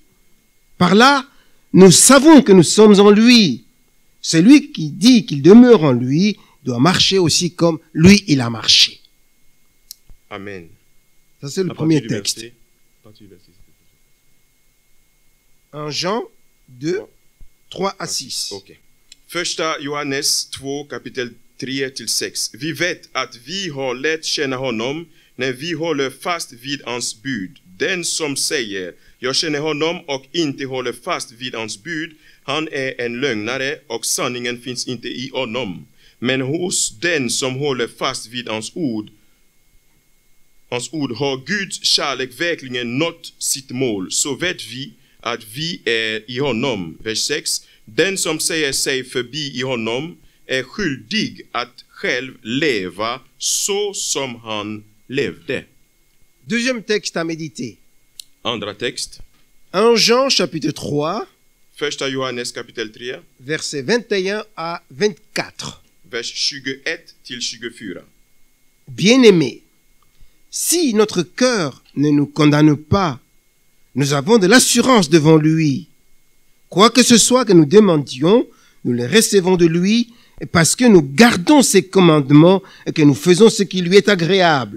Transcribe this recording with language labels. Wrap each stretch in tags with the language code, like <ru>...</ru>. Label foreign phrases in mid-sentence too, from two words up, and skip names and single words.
<fr>Par là, nous savons que nous sommes en lui. Celui qui dit qu'il demeure en lui doit marcher aussi comme lui, il a marché. Amen. Ça, c'est le premier texte. 1 Jean 2, 3 à 6. Okay.</fr> <sv>Första Johannes 2 kapitel 3-6. Vi vet att vi har lärt känna honom när vi håller fast vid hans bud. Den som säger, jag känner honom och inte håller fast vid hans bud, han är en lögnare och sanningen finns inte i honom. Men hos den som håller fast vid hans ord har Guds kärlek verkligen nått sitt mål. Så vet vi att vi är i honom. Vers 6. Den som säger sig förbi i honom är skyldig att själv leva så som han levde.</sv> <fr>Deuxième texte à méditer.</fr> <sv>Andra text.</sv> <fr>1 Jean chapitre 3,</fr> <sv>Första Johannes kapitel 3,</sv> <fr>versets 21 à 24.</fr> <sv>vers 21-24.</sv> <fr>Bien-aimés, si notre cœur ne nous condamne pas, nous avons de l'assurance devant lui. Quoi que ce soit que nous demandions, nous le recevons de lui parce que nous gardons ses commandements et que nous faisons ce qui lui est agréable.</fr>